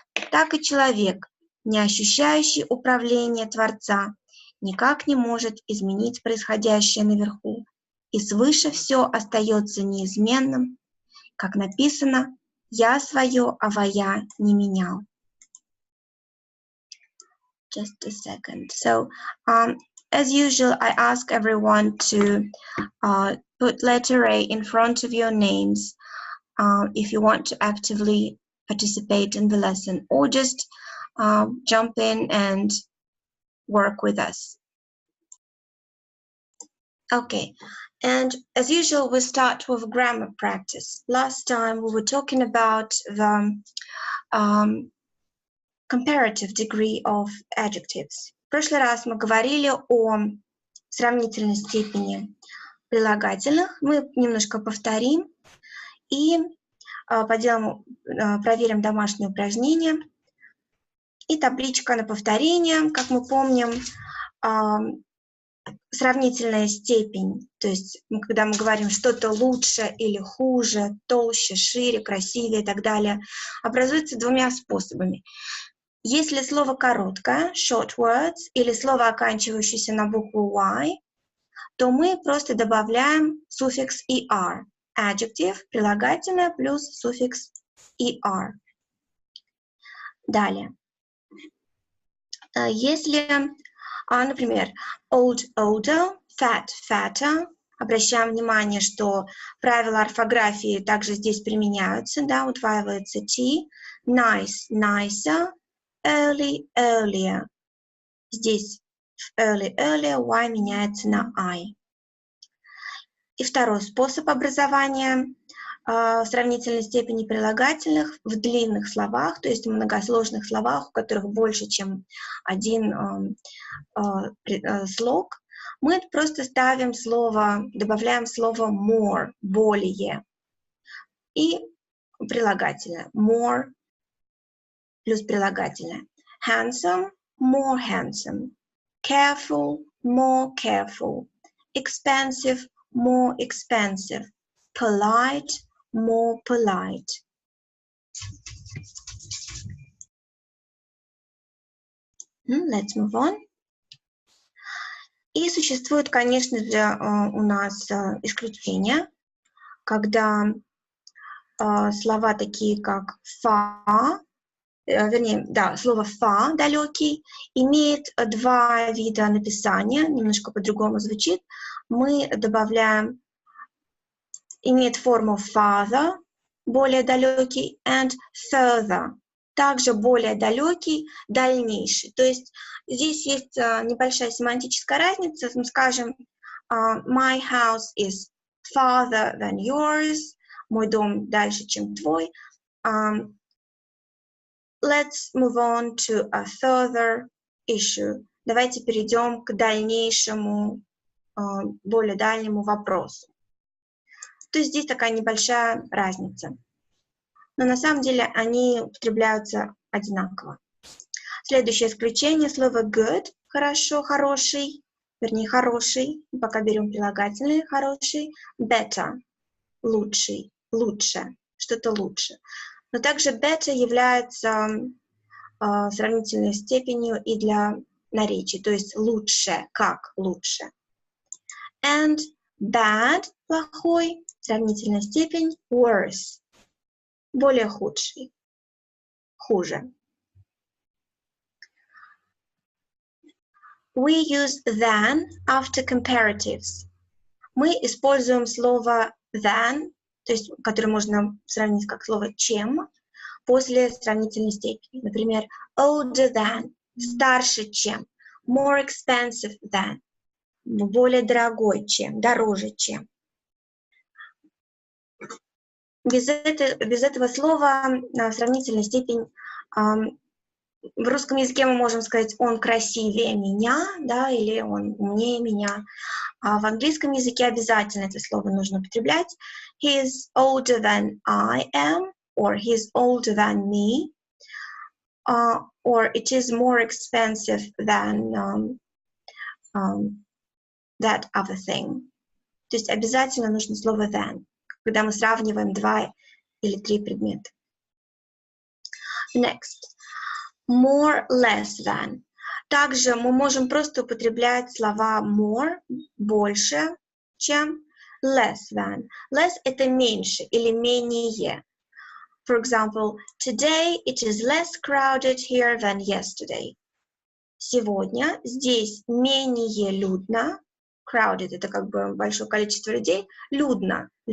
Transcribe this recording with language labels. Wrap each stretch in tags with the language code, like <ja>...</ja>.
<ru>так и человек, не ощущающий управления Творца, никак не может изменить происходящее наверху, и свыше все остается неизменным, как написано, «Я свое авая не менял».</ru> <en>Just a second. So, As usual, I ask everyone to put letter A in front of your names if you want to actively participate in the lesson, or just jump in and work with us. Okay, and as usual, we start with grammar practice. Last time we were talking about the comparative degree of adjectives.</en> <ru>В прошлый раз мы говорили о сравнительной степени прилагательных. Мы немножко повторим и проверим домашнее упражнение. И табличка на повторение, как мы помним, сравнительная степень, то есть когда мы говорим что-то лучше или хуже, толще, шире, красивее и так далее, образуется двумя способами. Если слово короткое,</ru> <en>short words,</en> <ru>или слово, оканчивающееся на букву Y, то мы просто добавляем суффикс ER. Adjective, прилагательное, плюс суффикс ER. Далее. Если, например, old, older, fat, fatter, обращаем внимание, что правила орфографии также здесь применяются, да, удваивается T, nice, nicer, early, earlier. Здесь в early, earlier Y меняется на I. И второй способ образования сравнительной степени прилагательных в длинных словах, то есть в многосложных словах, у которых больше, чем один слог, мы просто ставим слово, добавляем слово more, более, и прилагательное. More плюс прилагательное.</ru> <en>Handsome, more handsome. Careful, more careful. Expensive, more expensive. Polite, more polite. Let's move on.</en> <ru>И существует, конечно же, у нас исключения, когда слова такие как far, вернее, да, слово far, далекий, имеет два вида написания, немножко по-другому звучит. Мы добавляем, имеет форму farther, более далекий, and further, также более далекий, дальнейший. То есть здесь есть небольшая семантическая разница. Мы скажем,</ru> <en>my house is farther than yours,</en> <ru>мой дом дальше, чем твой.</ru> <en>Let's move on to a further issue.</en> <ru>Давайте перейдем к дальнейшему, более дальнему вопросу. То есть здесь такая небольшая разница. Но на самом деле они употребляются одинаково. Следующее исключение, слово good, хорошо, хороший, вернее, хороший, пока берем прилагательные, хороший, better, лучший, лучше, что-то лучше. Но также better является сравнительной степенью и для наречий, то есть лучше, как лучше. And bad, плохой, сравнительная степень, worse, более худший, хуже.</ru> <en>We use than after comparatives.</en> <ru>Мы используем слово than, то есть, которое можно сравнить как слово чем, после сравнительной степени. Например, older than, старше чем, more expensive than, более дорогой чем, дороже чем. Без этого слова сравнительная степень, в русском языке мы можем сказать «он красивее меня», да, или «он умнее меня», а в английском языке обязательно это слово нужно употреблять.</ru> <en>He is older than I am, or he is older than me, or it is more expensive than that other thing.</en> <ru>То есть обязательно нужно слово than, когда мы сравниваем два или три предмета.</ru> <en>Next. More, less than.</en> <ru>Также мы можем просто употреблять слова more, больше, чем, less than. Less – это меньше или менее.</ru> <en>For example, today it is less crowded here than yesterday.</en> <ru>Сегодня здесь менее людно. Crowded – это как бы большое количество людей. Людно.</ru>